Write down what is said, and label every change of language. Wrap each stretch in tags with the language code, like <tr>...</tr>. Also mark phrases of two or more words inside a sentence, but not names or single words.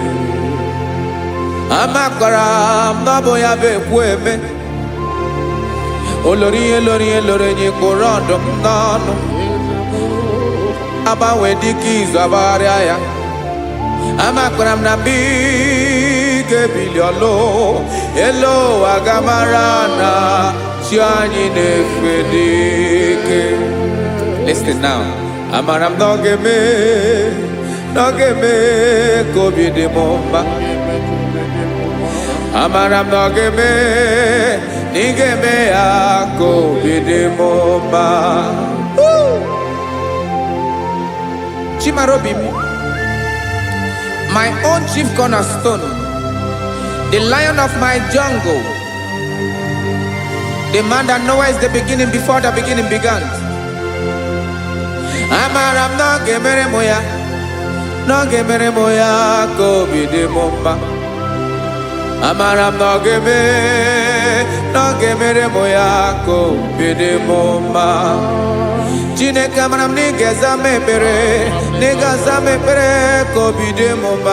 <ig>amakwara m na ọ bụ ya bụ ekwu eme olori ihe lori ihe lori enyi kpụrụ ọdụm n'ọnụ agbanwe dịka izu agbagharịa ya amakwara m na mgbe ị ga-ebili ọlụ elu agamara na chi anyị na-efe n'ike.</ig> <en>Listen now.</en> <ig>Amara m n'oge me ka obi dị m mma. Amara m n'oge me na ị ga-eme ya ka obi dị m mma.</ig> <en>Chimarobi m, my own chief cornerstone, the lion of my jungle, the man that knows the beginning before the beginning began.</en> <ig>Amara m n'oge mere m ya, n'oge mere m ya ka obi dị m mma. Amara m n'oge mere m ya ka obi dị m mma. Chineke amara m na ị ga-aza m ekpere, na ị ga-aza m ekpere ka obi dị m mma.</ig>